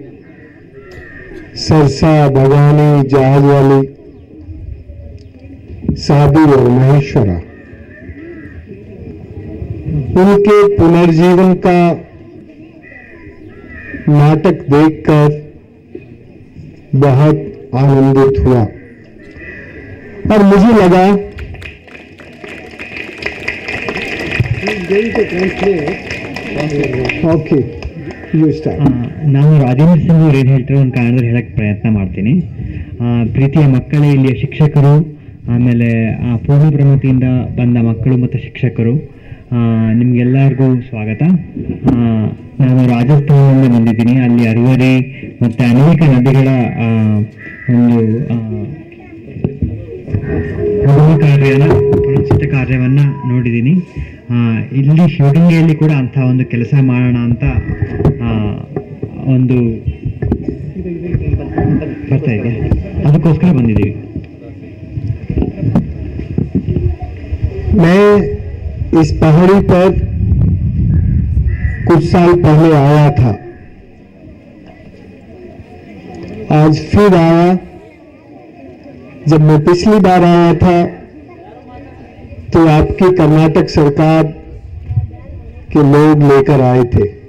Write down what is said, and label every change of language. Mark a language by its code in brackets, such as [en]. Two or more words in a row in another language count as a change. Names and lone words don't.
[hi] सरसा, भवानी, जहाज वाली, साबिर और महेश्वरा, उनके पुनर्जीवन का नाटक देखकर बहुत आनंदित हुआ और मुझे लगा ओके [kn] ನಾನು ರಾಜೇಂದ್ರ ಸಿಂಗ್ ಅವ್ರು ಏನು ಹೇಳ್ತಾರೆ ಒಂದು ಕಾರಣದಲ್ಲಿ ಹೇಳಕ್ಕೆ ಪ್ರಯತ್ನ ಮಾಡ್ತೀನಿ. ಪ್ರೀತಿಯ ಮಕ್ಕಳೇ, ಇಲ್ಲಿಯ ಶಿಕ್ಷಕರು, ಆಮೇಲೆ ಪೂರ್ಣ ಪ್ರಮತಿಯಿಂದ ಬಂದ ಮಕ್ಕಳು ಮತ್ತು ಶಿಕ್ಷಕರು, ನಿಮ್ಗೆಲ್ಲರಿಗೂ ಸ್ವಾಗತ. ನಾನು ರಾಜಸ್ಥಾನದಿಂದ ಬಂದಿದ್ದೀನಿ. ಅಲ್ಲಿ ಅರವರಿ ಮತ್ತು ಅನೇಕ ನದಿಗಳ ಒಂದು ಪುನಶ್ಚಿತ ಕಾರ್ಯವನ್ನು ನೋಡಿದ್ದೀನಿ. ಇಲ್ಲಿ ಶಿವಗಂಗೆಯಲ್ಲಿ ಕೂಡ ಅಂಥ ಒಂದು ಕೆಲಸ ಮಾಡೋಣ ಅಂತ ಒಂದು ಬರ್ತಾ ಇದೆ, ಅದಕ್ಕೋಸ್ಕರ ಬಂದಿದ್ದೀವಿ. [hi] मैं इस पहाड़ी पर कुछ साल पहले आया था, आज फिर आया. जब मैं पिछली बार आया था तो आपकी कर्नाटक सरकार के लोग लेकर आए थे.